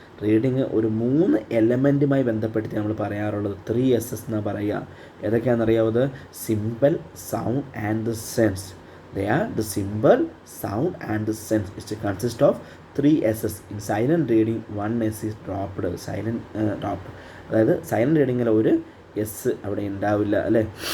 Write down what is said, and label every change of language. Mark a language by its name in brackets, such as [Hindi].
[Malayalam] Reading ഒരു 3 എലമെൻറ്റുമായി ബന്ധപ്പെടുത്തി നമ്മൾ പറയാറുള്ളത് 3 എന്നാണ് പറയുക. ഏതൊക്കെയാണെന്നറിയാവുന്നത്? [English] Symbol, sound and the sense. They are the symbol, sound and the sense. It consists of 3 S's. In silent reading 1 S is dropped. Dropped. [Malayalam] അതായത് silent റീഡിങ്ങിൽ ഒരു S അവിടെ ഉണ്ടാവില്ല അല്ലേ.